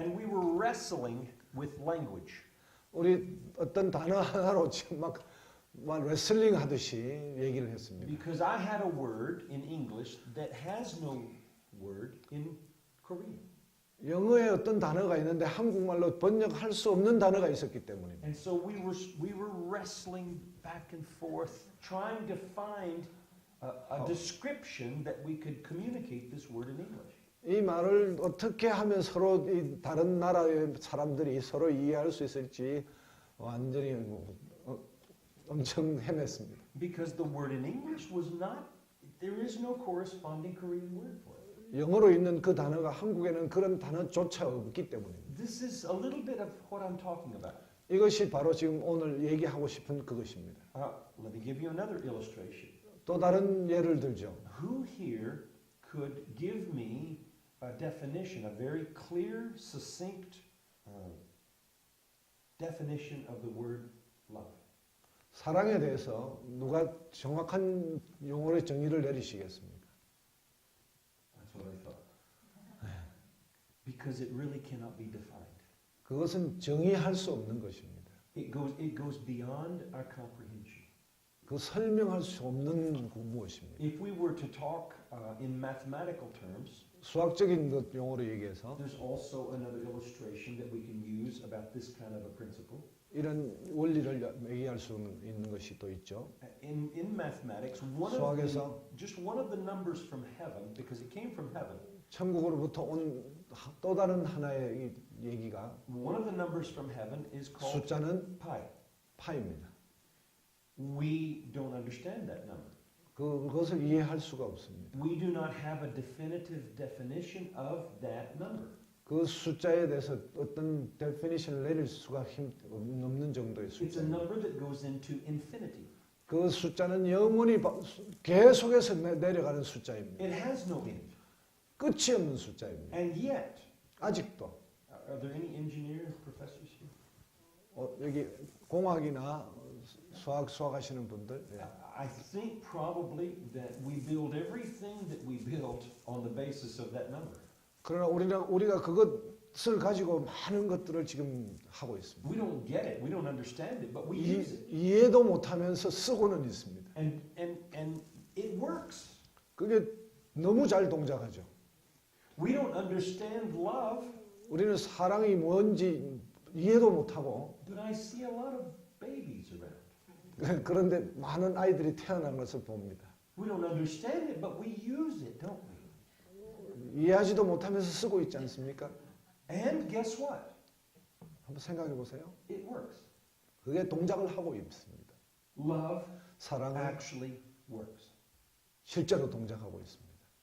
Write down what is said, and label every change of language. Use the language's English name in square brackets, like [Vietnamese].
[English] And we were wrestling with language. [Korean] 우리 어떤 단어 하나로 지금 막 레슬링 하듯이 얘기를 했습니다. [English] Because I had a word in English that has no word in Korean. [Korean] 영어에 어떤 단어가 있는데 한국말로 번역할 수 없는 단어가 있었기 때문입니다. [English] And so we were wrestling back and forth, trying to find a description that we could communicate this word in English. [Korean] 이 말을 어떻게 하면 서로 이 다른 나라의 사람들이 서로 이해할 수 있을지 완전히 엄청 헤맸습니다. [English] Because the word in English was not, there is no corresponding Korean word for it. [Korean] 영어로 있는 그 단어가 한국에는 그런 단어조차 없기 때문입니다. [English] This is a little bit of what I'm talking about. [Korean] 이것이 바로 지금 오늘 얘기하고 싶은 그것입니다. [English] Let me give you another illustration. [Korean] 또 다른 예를 들죠. [English] Who here could give me a definition, a very clear, succinct definition of the word love? [Korean] 사랑에 대해서 누가 정확한 용어의 정의를 내리시겠습니까? [English] That's what I thought. Because it really cannot be defined. [Korean] 그것은 정의할 수 없는 것입니다. [English] It goes beyond our comprehension. [Korean] 그 설명할 수 없는 그 무엇입니다. [English] If we were to talk in mathematical terms, [Korean] 수학적인 것 용어로 얘기해서 [English] there's also another illustration that we can use about this kind of a principle. [Korean] 이런 원리를 얘기할 수 있는 것이 또 있죠. [English] In mathematics, [Korean] 수학에서 [English] just one of the numbers from heaven, because it came from heaven. [Korean] 천국으로부터 온 또 다른 하나의 이 얘기가 [English] One of the numbers from heaven is called [Korean] 숫자는 [English] pi. [Korean] 파입니다. [English] We don't understand that number. [Korean] 그것을 이해할 수가 없습니다. [English] We do not have a definitive definition of that number. [Korean] 그 숫자에 대해서 어떤 definition을 내릴 수가 없는 정도의 [English] It's a [Korean] 숫자입니다. [English] number that goes into infinity. [Korean] 그 숫자는 영원히 계속해서 내려가는 숫자입니다. [English] It has no end. [Korean] 끝이 없는 숫자입니다. [English] And yet, [Korean] 아직도 [English] are there any engineer professors here? [Korean] 여기 공학이나 수학하시는 분들 예. [English] I think probably that we build everything that we built on the basis of that number. [Korean] 그러나 우리가 그것 이것을 가지고 많은 것들을 지금 하고 있습니다. [English] We don't get it. We don't understand it, but we use it. [Korean] 이해도 못하면서 쓰고는 있습니다. [English] And it works. [Korean] 그게 너무 잘 동작하죠. [English] We don't understand love, [Korean] 우리는 사랑이 뭔지 이해도 못하고 [English] but I see a lot of babies around. [Korean] 그런데 많은 아이들이 태어난 것을 봅니다. [English] We don't understand it, but we use it, don't we? [Korean] 이해하지도 못하면서 쓰고 있지 않습니까? [English] And guess what? [Korean] 한번 생각해 보세요. [English] It works. [Korean] 그게 동작을 하고 있습니다. [English] Love [Korean] 사랑은 [English] actually works. [Korean] 실제로 동작하고 있습니다.